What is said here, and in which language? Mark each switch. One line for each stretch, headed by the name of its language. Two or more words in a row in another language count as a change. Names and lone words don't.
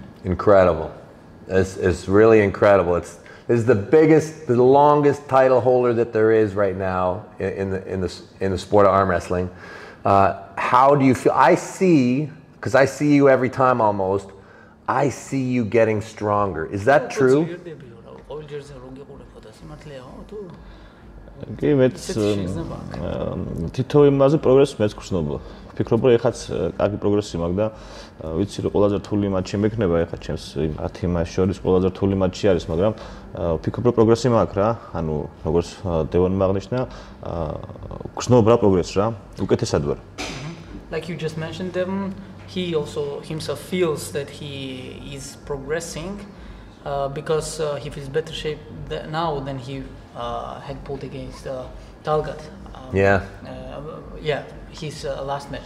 English: Incredible. It's really incredible. This is the biggest, the longest title holder that there is right now in the sport of arm wrestling. How do you feel? I see, because I see you every time almost, I see you getting stronger. Is that true?
Georgian: ფიქრობ რომ ეხაც კარგი პროგრესი მაქვს და ვიცი რომ ყველაზე რთული მატჩი მექნება ეხა ჩემს 10 მატჩს შორის ყველაზე რთული მატჩი არის, მაგრამ ფიქრობ რომ პროგრესი მაქვს რა, ანუ როგორც დევონმა აღნიშნა, გრძნობ რა პროგრესს რა, უკეთესად ვარ.
English: Like you just mentioned, Devon, he also himself feels that he is progressing because he feels better shape now than he had pulled against Talgat. His last match.